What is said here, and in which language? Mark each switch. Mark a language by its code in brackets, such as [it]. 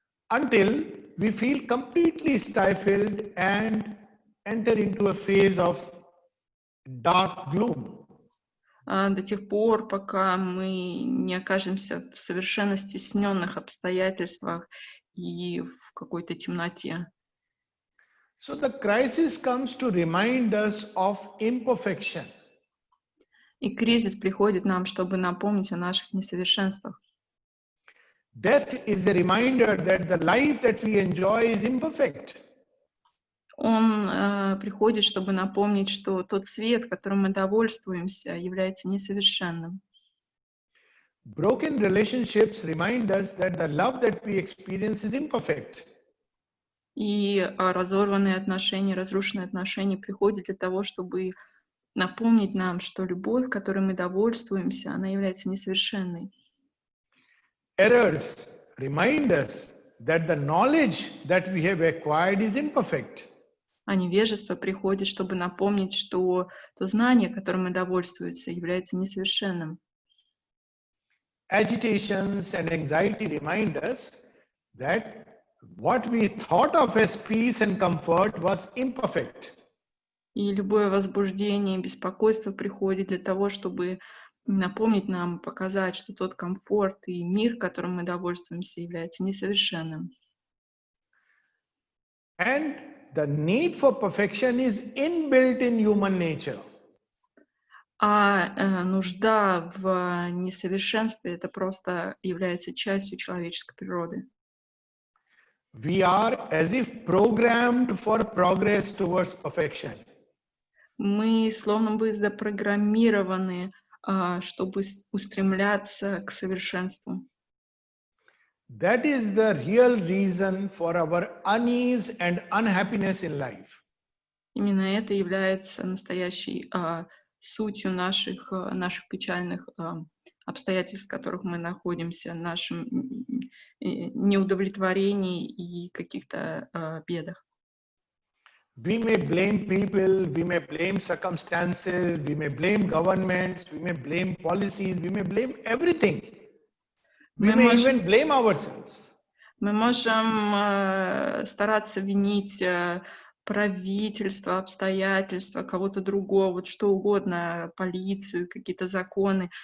[en] until we feel completely stifled and enter into a phase of dark gloom. [ru] до тех пор, пока мы не окажемся в совершенно стесненных обстоятельствах и в какой-то темноте. [en] So the crisis comes to remind us of imperfection. [ru] И кризис приходит нам, чтобы напомнить о наших несовершенствах. [en] Death is a reminder that the life that we enjoy is imperfect. [ru] Он приходит, чтобы напомнить, что тот свет, которым мы довольствуемся, является несовершенным. [en] Broken relationships remind us that the love that we experience is imperfect. [ru] И разорванные отношения, разрушенные отношения приходят для того, чтобы напомнить нам, что любовь, которой мы довольствуемся, она является несовершенной. [en] Errors remind us that the knowledge that we have acquired is imperfect. [ru] А невежество приходит, чтобы напомнить, что то знание, которым мы довольствуемся, является несовершенным. [en] Agitations and anxiety remind us that what we thought of as peace and comfort was imperfect. [ru] И любое возбуждение, беспокойство приходит для того, чтобы напомнить нам, показать, что тот комфорт и мир, которым мы довольствуемся, является несовершенным. [en] And the need for perfection is inbuilt in human nature. [ru] А нужда в несовершенстве это просто является частью человеческой природы. [en] We are as if programmed for progress towards perfection. [ru] Мы словно бы запрограммированы, чтобы устремляться к совершенству. [en] That is the real reason for our unease and unhappiness in life. [ru] Именно это является настоящей сутью наших печальных обстоятельств, в которых мы находимся, нашим неудовлетворении и каких-то бедах. [en] We may blame people, we may blame circumstances, we may blame governments, we may blame policies, we may blame everything. We may even blame ourselves. [ru] Мы можем стараться винить правительство, обстоятельства, кого-то другого, вот что угодно, полицию, какие-то законы.